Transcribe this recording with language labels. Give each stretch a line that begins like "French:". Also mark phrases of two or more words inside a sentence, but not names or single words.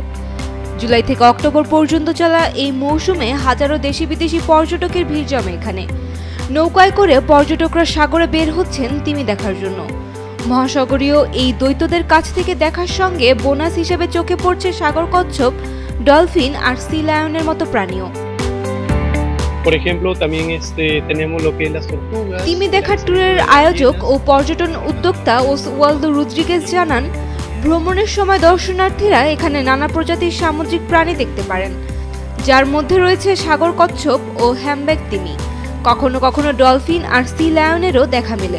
Bangla: জুলাই থেকে অক্টোবর পর্যন্ত চলা এই মৌসুমে হাজারো দেশি বিদেশি পর্যটকের ভিড় জমে এখানে। নৌকায় করে পর্যটকরা সাগরে বের হচ্ছেন তিমি দেখার জন্য। মহাসাগরীয় এই দৈত্যদের কাছ থেকে দেখার সঙ্গে বোনাস হিসেবে চোখে পড়ছে সাগর কচ্ছপ, ডলফিন আর সি লায়নের মতো প্রাণীও।
Spanish: Por ejemplo, también tenemos lo que es las tortugas.
Bangla: তিমি দেখার ট্যুরের আয়োজক ও পর্যটন উদ্যোক্তা ওসওয়ালদো রদ্রিগেজ জানান, ভ্রমণের সময় দর্শনার্থীরা এখানে নানা প্রজাতির সামুদ্রিক প্রাণী দেখতে পারেন, যার মধ্যে রয়েছে সাগর কচ্ছপ ও হ্যামব্যাক তিমি। কখনো কখনো ডলফিন আর সি লায়নেরও দেখা মেলে।